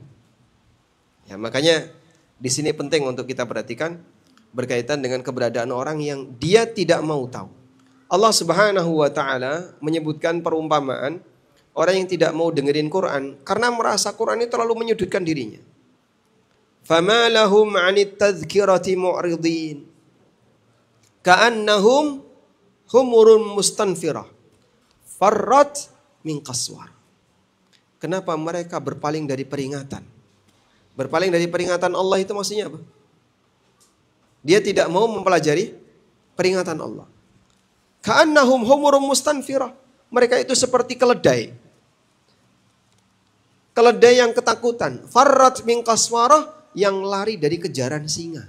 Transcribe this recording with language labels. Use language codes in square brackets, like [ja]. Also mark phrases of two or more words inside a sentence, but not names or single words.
[id] Ya, makanya di sini penting untuk kita perhatikan berkaitan dengan keberadaan orang yang dia tidak mau tahu. Allah Subhanahu wa taala menyebutkan perumpamaan orang yang tidak mau dengerin Quran karena merasa Quran ini terlalu menyudutkan dirinya. [ar] فما لهم عن التذكرة معرضين كأنهم حمر مستنفرة فرت من قسورة. [id] Kenapa mereka berpaling dari peringatan? Berpaling dari peringatan Allah itu maksudnya apa? Dia tidak mau mempelajari peringatan Allah. [ar] كأنهم حمر مستنفرة. [id] Mereka itu seperti keledai. Keledai yang ketakutan. [ar] فرت من قسورة, [id] yang lari dari kejaran singa.